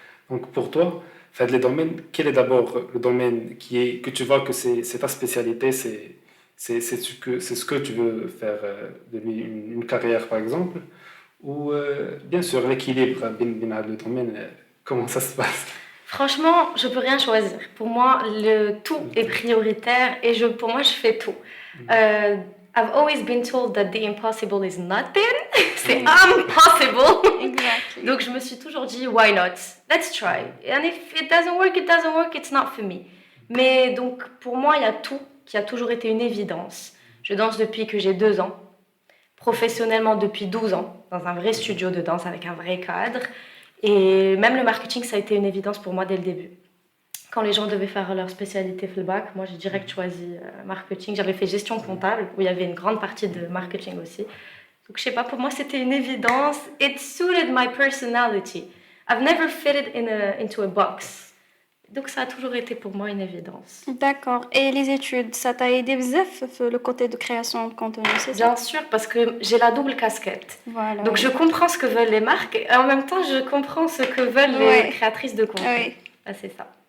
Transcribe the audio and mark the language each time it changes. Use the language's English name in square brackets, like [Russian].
[French] Donc pour toi, faire les domaines, quel est d'abord le domaine que tu vois que c'est ta spécialité, c'est ce que tu veux faire de lui une carrière par exemple, ou bien sûr l'équilibre bien le domaine, comment ça se passe? Franchement, je peux rien choisir. Pour moi, le tout est prioritaire et pour moi, je fais tout. [English] I've always been told that the impossible is nothing. [French] C'est impossible. [English] Exactly. [French] Donc, je me suis toujours dit, [English] why not? Let's try. And if it doesn't work, it's not for me. [French] Mais donc, pour moi, il y a tout qui a toujours été une évidence. Je danse depuis que j'ai 2 ans. Professionnellement depuis 12 ans. Dans un vrai studio de danse avec un vrai cadre. Et même le marketing, ça a été une évidence pour moi dès le début. Quand les gens devaient faire leur spécialité full bac, moi j'ai direct choisi marketing. J'avais fait gestion comptable, où il y avait une grande partie de marketing aussi. Donc je sais pas, pour moi c'était une évidence. [English] It suited my personality. I've never fitted into a box. [French] Donc ça a toujours été pour moi une évidence. D'accord. Et les études, ça t'a aidé bzaf le côté de création de contenu, c'est ça? Bien sûr, parce que j'ai la double casquette. Voilà. Donc je comprends ce que veulent les marques et en même temps je comprends ce que veulent les créatrices de contenu. Oui. Ah, c'est ça.